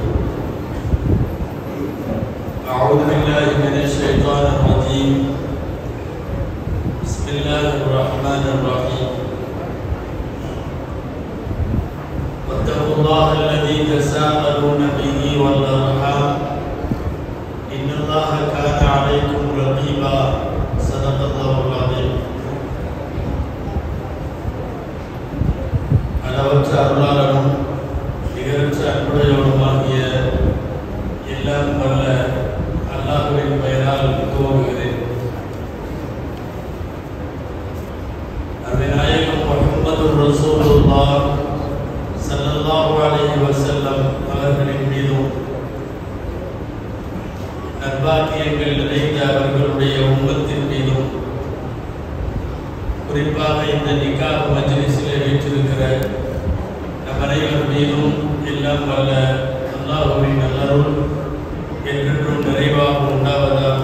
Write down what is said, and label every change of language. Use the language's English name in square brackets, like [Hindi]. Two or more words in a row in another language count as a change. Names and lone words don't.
[Arabic] أعوذ بالله من الشيطان الرجيم بسم الله الرحمن الرحيم واتقوا الله الذي تساءلون به والأرحام إن الله كان عليكم رقيبا صدق الله العظيم [Tamil] அளவற்ற அருளாளனும் நிகரற்ற அன்புடையவனுமாகிய எல்லாம் வல்ல அல்லாஹ்வின் பெயரால் துவங்குகிறேன். அருமைநாயகம் முஹம்மது [Arabic] رسول الله صلى الله عليه وسلم [Tamil] அவர்களின் மீதும் நற்பாக்கியங்கள் நிறைந்த அவர்களுடைய உம்மத்தின் மீதும் குறிப்பாக இந்த நிக்காஹ் மஜ்லிஸிலே வீற்றிருக்கிற நம் அனைவர் மீதும் எல்லாம் வல்ல அல்லாஹ்வின் நல்லருள் என்றென்றும் நிறைவாக உண்டாவதாக.